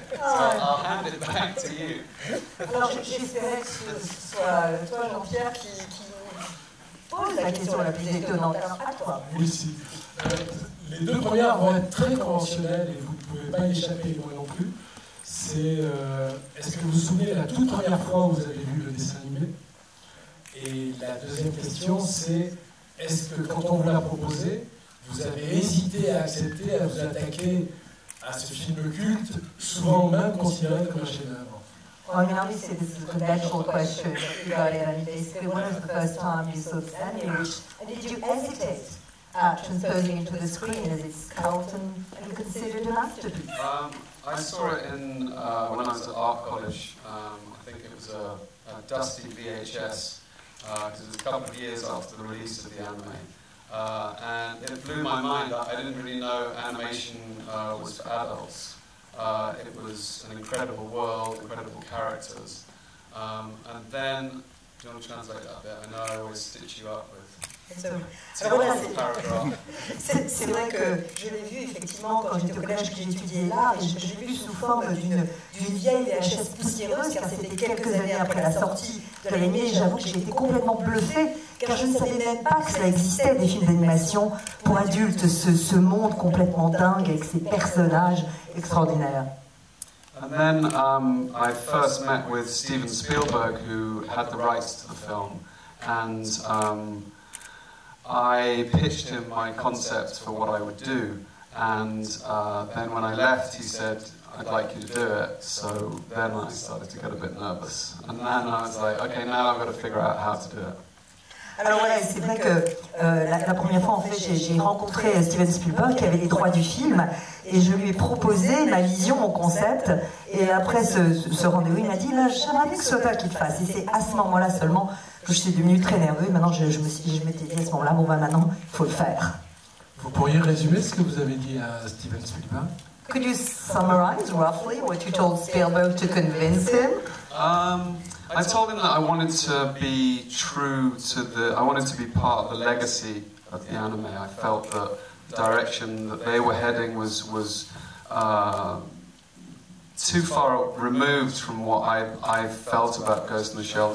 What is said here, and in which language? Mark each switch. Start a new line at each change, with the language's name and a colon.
English: So I'll hand it back to you.
French: Alors, j'espérais que ce soit toi, Jean-Pierre, qui pose la question la plus étonnante. Alors, à toi. Oui, si. Les deux premières vont être très conventionnelles et vous ne pouvez pas y échapper, moi non plus. C'est est-ce que vous vous souvenez la toute première fois où vous avez vu le dessin animé? Et la deuxième question, c'est est-ce que quand on vous l'a proposé, vous avez hésité à accepter, à vous attaquer à ce film culte, souvent même considéré comme un chef-d'œuvre?
English: Well, I mean, obviously this is a conventional question regarding it. I mean, basically, when was the first time you saw the image? And did you hesitate at transposing into the screen as it's cult and considered a masterpiece? I saw it when I was at art college. I think it was a dusty VHS, because it was a couple of years after the release of the anime. And it blew my mind. I didn't really know animation was for adults. It was an incredible world, incredible characters. And then, do you want to translate that bit? I know I always stitch you up with
French: Alors voilà,
English: paragraph.
French: c'est vrai que je l'ai vu effectivement quand j'étais au collège, que j'ai étudié l'art, et je l'ai vu sous forme d'une vieille VHS poussiéreuse, car c'était quelques années après la sortie de l'animé. J'avoue que j'ai été complètement bluffée, car je ne savais même pas que cela existait, des films d'animation pour adultes, ce monde complètement dingue avec ces personnages extraordinaires.
English: And then I first met with Steven Spielberg, who had the rights to the film, and I pitched him my concept for what I would do, and then when I left he said, I'd like you to do it, so then I started to get a bit nervous, and then I was like, okay, now I've got to figure out how to do it.
French: Alors voilà, c'est vrai que la première fois, en fait, j'ai rencontré Steven Spielberg qui avait les droits du film, et je lui ai proposé ma vision, mon concept, et après ce rendez-vous, il m'a dit, là, j'aimerais bien que ce soit toi qui le fasse, et c'est à ce moment-là seulement que je suis devenue très nerveuse. Maintenant, je m'étais dit à ce moment-là, bon ben maintenant, il faut le faire. Vous pourriez résumer ce que vous avez dit à Steven Spielberg?
English: Could you summarize roughly what you told Spielberg to convince him? I told him that I wanted to be true to I wanted to be part of the legacy of the anime. I felt that the direction that they were heading was too far removed from what I felt about Ghost in the Shell.